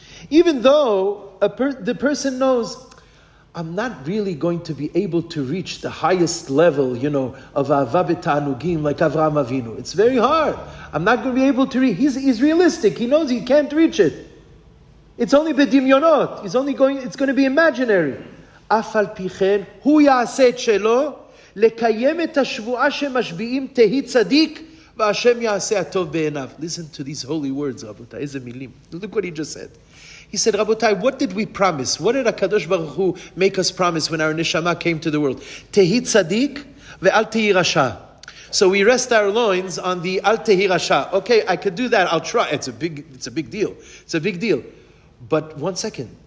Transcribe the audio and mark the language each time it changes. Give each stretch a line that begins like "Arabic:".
English: Even though the person knows, I'm not really going to be able to reach the highest level, of Ahava b'ta'anugim like Avraham Avinu. It's very hard. I'm not going to be able to reach. He's realistic. He knows he can't reach it. It's only b'dimyonot. It's going to be imaginary.
Hebrew: אף על פי כן, הוא יעשה את שלו, לקיים את השבועה שמשביעים תהי צדיק, והשם יעשה הטוב בעיניו.
English: Listen to these holy words, Rabotai.
Hebrew: איזה מילים.
English: Look what he just said. He said, Rabotai, what did we promise? What did HaKadosh Baruch Hu make us promise when our neshama came to the world?
Hebrew: Tehi tzadik ve'al tehi rasha.
English: So we rest our loins on the al tehi rasha. Okay, I could do that. I'll try. It's a big deal. It's a big deal. But one second.